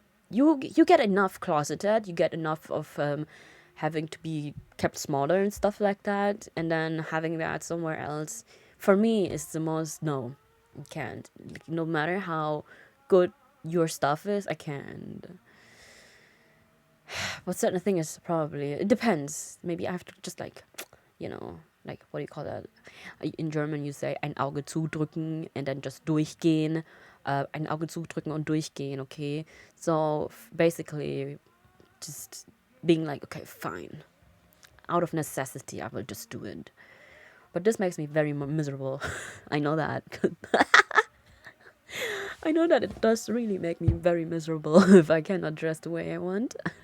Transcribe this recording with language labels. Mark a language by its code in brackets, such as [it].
[en] You get enough closeted, you get enough of having to be kept smaller and stuff like that, and then having that somewhere else, for me, is the most, no, I can't. Like, no matter how good your stuff is, I can't. But certain thing is probably, it depends. Maybe I have to just like, you know, like, what do you call that? In German you say [de] ein Auge zudrücken [en] and then just [de] durchgehen. Ein Auge zudrücken und durchgehen, okay? [en] So basically just being like, okay, fine. Out of necessity, I will just do it. But this makes me very miserable. I know that. I know that it does really make me very miserable if I cannot dress the way I want.